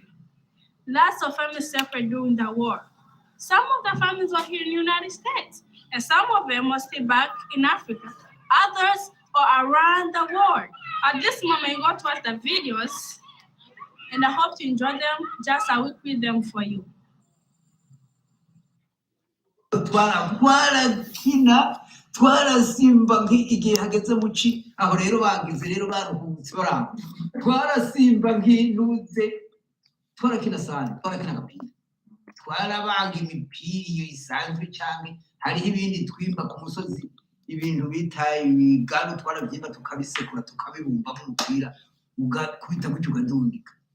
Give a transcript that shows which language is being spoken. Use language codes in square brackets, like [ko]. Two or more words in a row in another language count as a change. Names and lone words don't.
[en] Lots of families suffered during the war. Some of the families were here in the United States, and some of them are still back in Africa. Others are around the world. At this moment, you're going to watch the videos, and I hope you enjoy them just as we create them for you. [rn] Twarakina twarasimba igihe hageze mu ci aho rero bagize rero baruhutse baramba twarasimba nk'inuze twarakina sana twarakina agapira twarabaga imipira iyo isanzwe cyane hariho ibindi twimba ku musozi ibintu bita ibigaru twarabyimba tukabisekura tukabibumba mu mupira ugakubita gutyo ukadundika